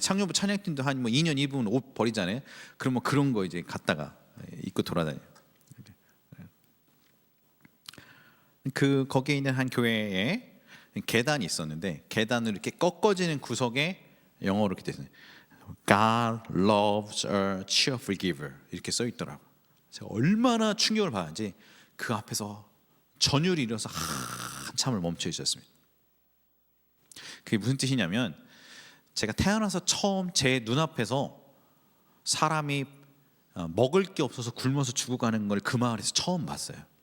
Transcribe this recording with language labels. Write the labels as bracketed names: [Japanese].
[Korean] 청년부 찬양팀도 한 뭐 2년 입으면 옷 버리잖아요. 그럼 뭐 그런 거 이제 갖다가 입고 돌아다녀요. 그 거기에 있는 한 교회에 계단이 있었는데 계단을 이렇게 꺾어지는 구석에 영어로 이렇게 됐어요. [English] God loves a cheerful giver [Korean] 이렇게 써 있더라고. 제가 얼마나 충격을 받았는지 그 앞에서 전율이 일어서 한참을 멈춰 있었습니다. 그게 무슨 뜻이냐면 제가 태어나서 처음 제 눈앞에서 사람이 먹을 게 없어서 굶어서 죽어가는 걸 그 마을에서 처음 봤어요.